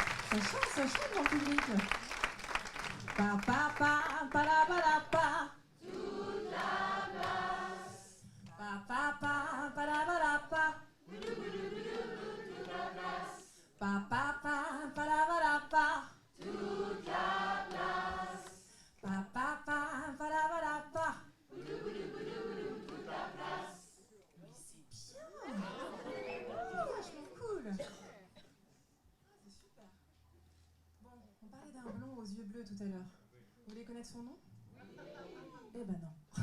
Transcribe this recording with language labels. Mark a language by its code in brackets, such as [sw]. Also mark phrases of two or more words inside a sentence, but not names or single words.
[fr] Ça chante dans le public. Pa pa pa pa la pa la pa. Toute la place. Pa pa pa pa la pa la pa. Toute la place. Pa pa pa pa la pa la pa. Toute la place. Pa pa pa pa la pa la pa. Toute la place. Mais c'est bien. C'est vachement cool. C'est super. Bon, on parlait d'un blond aux yeux bleus tout à l'heure. Vous voulez connaître son nom? Eh ben non.